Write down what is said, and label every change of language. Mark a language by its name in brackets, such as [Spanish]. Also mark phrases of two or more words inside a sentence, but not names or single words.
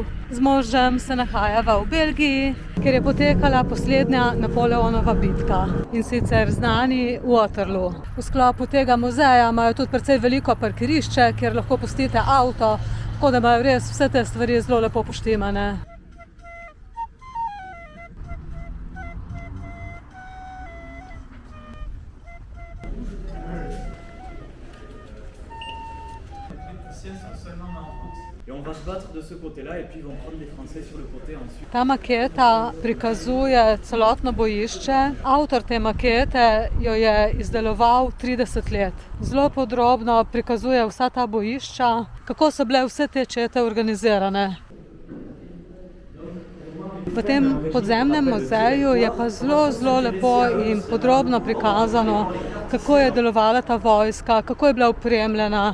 [Slovenian] Z možem se nahajava v Belgiji, kjer je potekala poslednja Napoleonova bitka, in sicer znani Waterloo. V sklopu tega muzeja imajo tudi precej veliko parkirišče, kjer lahko pustite avto, tako da imajo res vse te stvari zelo lepo poštimane. [French] Et on va se battre de ce côté-là et puis ils vont prendre les Français sur le côté ensuite. [Slovenian] Ta maketa prikazuje celotno bojišče. Avtor te makete jo je izdeloval 30 let. Zelo podrobno prikazuje vsa ta bojišča, kako so bile vse te čete organizirane. V tem podzemnem muzeju je pa zelo lepo in podrobno prikazano, kako je delovala ta vojska, kako je bila opremljena.